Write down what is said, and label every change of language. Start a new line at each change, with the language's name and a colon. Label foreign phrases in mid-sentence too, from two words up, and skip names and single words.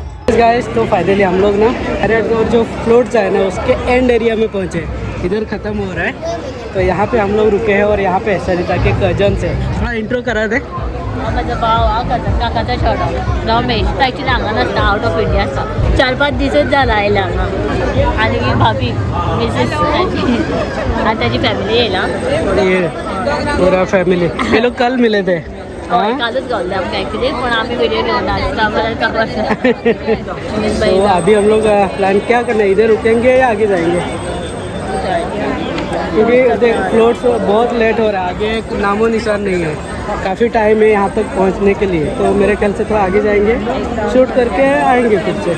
Hindi: गाइस तो फाइनली हम लोग ना और जो फ्लोट्स है ना उसके एंड एरिया में पहुँचे। इधर ख़त्म हो रहा है तो यहाँ पे हम लोग रुके हैं और यहाँ पे सरिता के कजन्स है। थोड़ा इंट्रो करा दे।
Konkani: माझा भाव हा काकाचा छोटा रमेश तो ॲक्च्युली हांगा नासता,
English: out of India
Konkani: आसता। 4-5 दिसच जाला आयला हांगा आणि भाभी मिसेस त्याची फॅमिली येयला
Hindi: और ये पूरा फैमिली, ये लोग कल मिले थे।
Konkani: हय कालच गावले आमकां ॲक्च्युली, पण आम्ही व्हिडिओ घेऊन आसता
Hindi: तो अभी हम लोग प्लान क्या करना है, इधर रुकेंगे या आगे जाएंगे? क्योंकि देख फ्लोट्स बहुत लेट हो रहा है, आगे नामो निशान नहीं है, काफ़ी टाइम है यहाँ तक पहुँचने के लिए। तो मेरे ख्याल से थोड़ा आगे जाएंगे, शूट करके आएंगे फिर से।